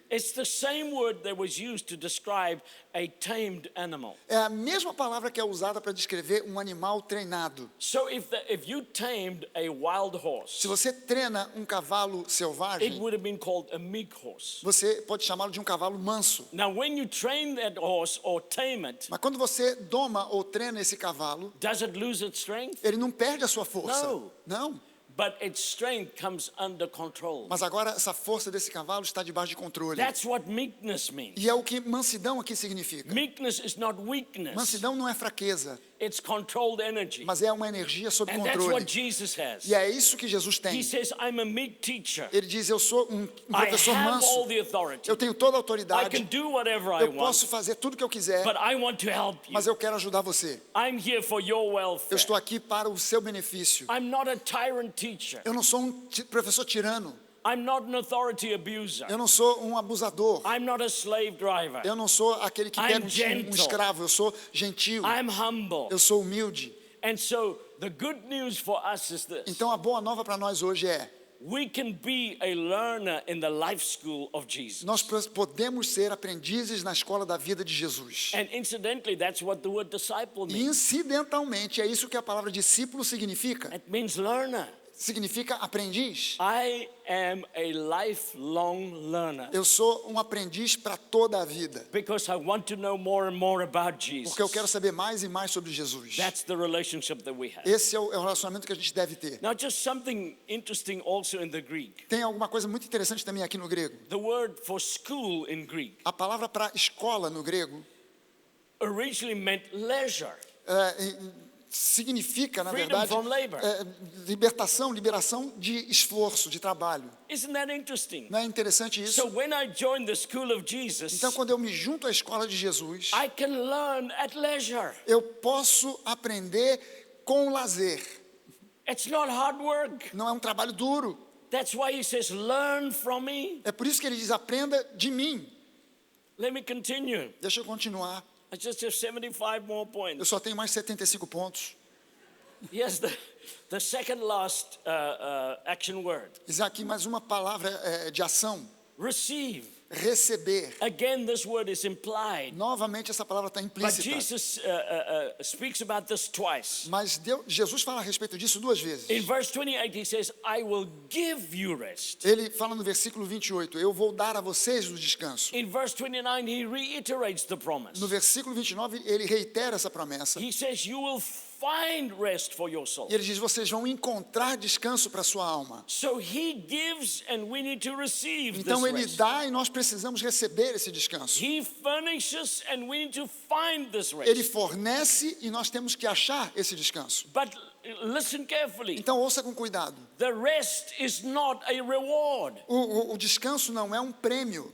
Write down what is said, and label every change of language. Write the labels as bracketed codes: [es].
[en] It's the same word that was used to describe a tamed animal. [pt] É a mesma palavra que é usada para descrever um animal treinado. [en] So if you tamed a wild horse, [pt] Se você treina um cavalo [en] it [pt] selvagem, [en] would have been called a meek horse. [pt] você pode chamá-lo de um cavalo manso. [en] Now, when you train that horse or tame it, [pt] Mas quando você doma ou treina esse cavalo, [en] does it lose its strength? [pt] ele não perde a sua força. Não. Não. [en] But its strength comes under control. [pt] Mas agora essa força desse cavalo está debaixo de controle. [en] That's what meekness means. [pt] E é o que mansidão aqui significa. [en] Meekness is not weakness. [pt] Mansidão não é fraqueza, [en] It's controlled energy. [pt] mas é uma energia sob [en] And that's [pt] controle. [en] what Jesus has. [pt] E é isso que Jesus [en] He [pt] tem. [en] says, I'm a meek teacher. [pt] Ele diz, eu sou um [en] I [pt] professor [en] have all [pt] manso. [en] the authority. [pt] Eu tenho toda a [en] I can [pt] autoridade. [en] do whatever I [pt] Eu [en] want, [pt] posso fazer tudo que eu quiser, [en] but I want to help you. [pt] mas eu quero ajudar você. [en] I'm here for your [pt] Eu [en] welfare. [pt] estou aqui para o seu benefício. [en] I'm not a tyrant teacher. [pt] Eu não sou um professor tirano. [en] I'm not an authority abuser. [pt] Eu não sou um abusador. [en] I'm not a slave driver. [pt] Eu não sou aquele que [en] I'm [pt] pega um [en] gentle. [pt] escravo. Eu sou gentil. [en] I'm humble. [pt] Eu sou humilde. [en] And so the good news for us is this. [pt] Então a boa nova para nós hoje é: [en] we can be a learner in the life school of Jesus. [pt] Nós podemos ser aprendizes na escola da vida de Jesus. [en] And incidentally, that's what the word disciple [pt] E [en] means. [pt] incidentalmente, é isso que a palavra discípulo significa. [en] It means learner. [pt] Significa aprendiz. [en] I am a lifelong learner [pt] Eu sou um aprendiz para toda a vida. [en] because I want to know more and more about [pt] Porque eu [en] Jesus. [pt] quero saber mais e mais sobre Jesus. [en] That's the relationship that we have. [pt] Esse é o relacionamento que a gente deve ter. [en] Now, just something interesting also in the Greek. [pt] Tem alguma coisa muito interessante também aqui no grego. [en] The word for school in Greek [pt] A palavra para escola no grego [en] originally meant leisure. [pt] significa, na [en] Freedom [pt] verdade, [en] from labor. [pt] liberação de esforço, de trabalho. [en] Isn't that interesting? [pt] Não é interessante isso? [en] So when I join the school of Jesus, [pt] Então, quando eu me junto à escola de Jesus, [en] I can learn at leisure. [pt] eu posso aprender com lazer. [en] It's not hard work. [pt] Não é um trabalho duro. [en] That's why he says, learn from me. [pt] É por isso que ele diz, aprenda de mim. [en] Let me continue. [pt] Deixa eu continuar. [en] I just have 75 more [pt] Eu [en] points. [pt] só tenho mais 75 pontos. [en] Yes, the second last action word. [pt] Diz aqui mais uma palavra de ação. [en] Receive. [pt] Receber. [en] Again, this word is implied. [pt] Novamente essa palavra está [en] But [pt] implícita. [en] Jesus speaks about this twice. [pt] Mas Jesus fala a respeito disso duas vezes. [en] In verse 28, he says, I will give you rest. [pt] Ele fala no versículo 28, eu vou dar a vocês o descanso. [en] In verse 29, he reiterates the promise. [pt] No versículo 29, ele reitera essa promessa. [en] He says, you will find rest for your soul. [pt] E ele diz, vocês vão encontrar descanso para a sua alma. [en] So he gives and we need to receive [pt] Então [en] this [pt] ele [en] rest. [pt] dá e nós precisamos receber esse descanso. [en] He furnishes and we need to find this [pt] Ele [en] rest. [pt] fornece e nós temos que achar esse descanso. [en] But listen carefully. [pt] Então ouça com cuidado. [en] The rest is not a reward. [pt] O descanso não é um prêmio.